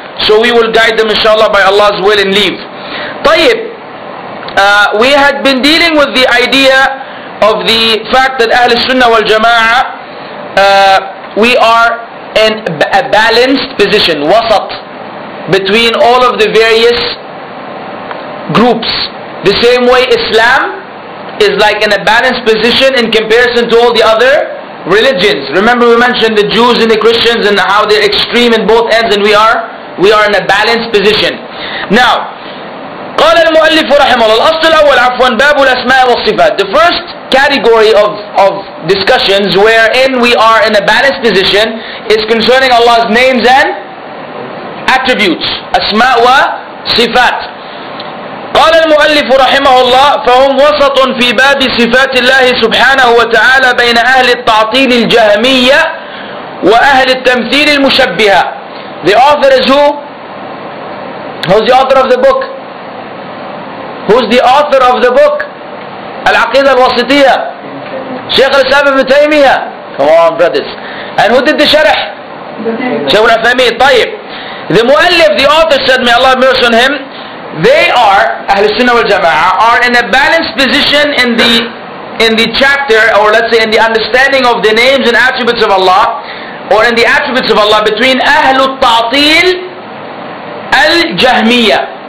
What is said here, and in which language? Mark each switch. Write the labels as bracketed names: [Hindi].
[English] So we will guide them inshallah by Allah's will and leave. طيب, we had been dealing with the idea of the fact that Ahl Sunnah wal Jama'ah, we are in a balanced position, wasat, between all of the various groups. The same way Islam is like in a balanced position in comparison to all the other religions. Remember we mentioned the Jews and the Christians and how they're extreme in both ends, and we are in a balanced position. [Arabic] Now, قال المؤلف رحمه الله الأصل الأول عفوا باب الأسماء والصفات. [English] The first category of discussions wherein we are in a balanced position is concerning Allah's names and attributes, أسماء وصفات. [Arabic] قال المؤلف رحمه الله فهم وسط في باب صفات الله سبحانه وتعالى بين أهل التعطيل الجهمية وأهل التمثيل المشبهة. [English] The author is who? Who's the author of the book? Who's the author of the book? Aqeedatul Waasitiyyah, Shaykh al-Islam ibn Taymiyyah. Come on brothers. And who did the sharh? Shaykh al-Uthaymeen. طيب. The muallif, the author said, may Allah have mercy on him, they are, Ahl Sunnah wal Jama'ah, are in a balanced position in the chapter, or let's say in the understanding of the names and attributes of Allah, or in the attributes of Allah, between Ahlul Ta'til al-Jahmiyyah.